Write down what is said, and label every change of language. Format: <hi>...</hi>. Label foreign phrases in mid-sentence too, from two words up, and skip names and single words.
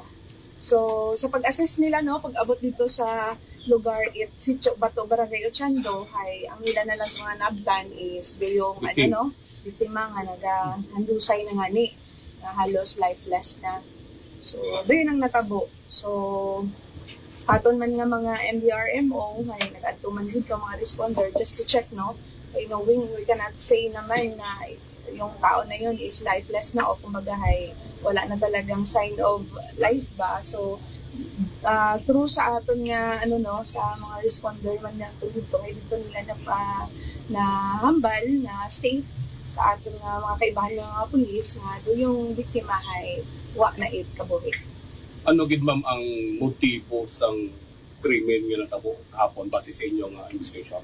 <hil>So sa pag-assess nila, no, pag-abot dito sa lugar Sitio Bato, Barangay Ochando,</hil> <tl>ang nila na lang</tl> <hil>mga nabdan</hil> <tl>is yung biktima</tl> <hil>nga naghandusay na nga ni halos lifeless na. So doon ang natabo. So aton man nga mga MDRMO nag-adto man gid ka mga responder</hil> <en>just to check,</en> <hil>no,</hil> <en>knowing we cannot say</en> <tl>naman na yung tao na yun is lifeless na o kumbaga wala na talagang</tl> <en>sign of life</en> <hil>ba. So through sa aton nga sa mga responder man na dito nila na hambal na state sa aton nga mga kaibahan ng mga pulis nga</hil> <tl>do yung biktima</tl> <hil>wa na kabuhi. Ano gid ma'am ang motibo sang krimen nga natabo kahapon base sa inyong investigation?</hil>